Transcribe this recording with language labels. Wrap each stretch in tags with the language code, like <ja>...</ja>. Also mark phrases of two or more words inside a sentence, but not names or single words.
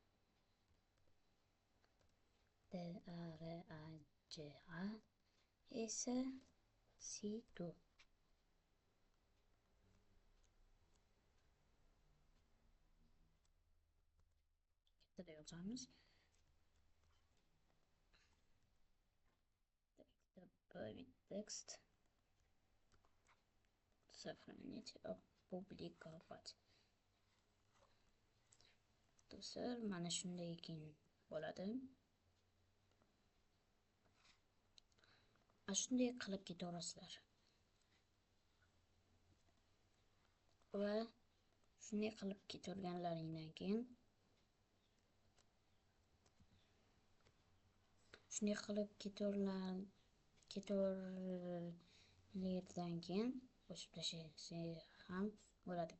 <uz>Daraja esa situ. Kattada yozamiz.</uz> <ru>Добавить текст. Сохранить, опубликовать.</ru> <uz>Do'stlar, mana shunday keyin bo'ladi. Shunday qilib ketaverasizlar. Va shunday qilib ketaverganlaringdan keyin o'chib tashlasak ham bo'ladi.</uz>